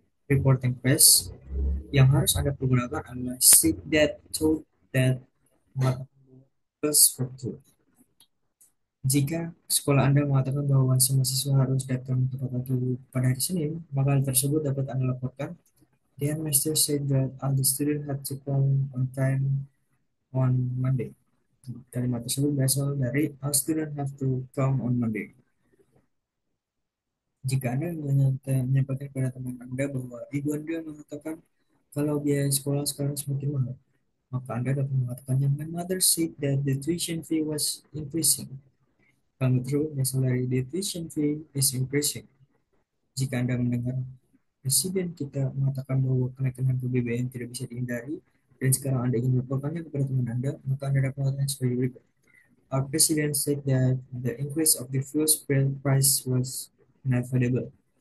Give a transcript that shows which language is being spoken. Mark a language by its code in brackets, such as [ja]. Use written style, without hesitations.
[id] Reporting press yang harus Anda pergunakan adalah [en] said that, told that, [id] mengatakan plus factual. Jika sekolah Anda mengatakan bahwa semua siswa harus datang tepat waktu pada hari Senin, maka hal tersebut dapat Anda laporkan. [en] The headmaster said that all the students had to come on time on Monday. [id] Kalimat tersebut berasal dari [en] all students have to come on Monday. [id] Jika Anda menyampaikan kepada teman Anda bahwa ibu Anda mengatakan kalau biaya sekolah sekarang semakin mahal, maka Anda dapat mengatakannya, [en] my mother said that the tuition fee was increasing. [id] Kalimat tersebut berasal dari [en] the tuition fee is increasing. [id] Jika Anda mendengar Presiden kita mengatakan bahwa kenaikan harga BBM tidak bisa dihindari, dan sekarang Anda ingin melaporkannya kepada teman Anda, maka Anda dapat mengatakan sebagai berikut. [en] Our president said that the increase of the fuel price was inevitable.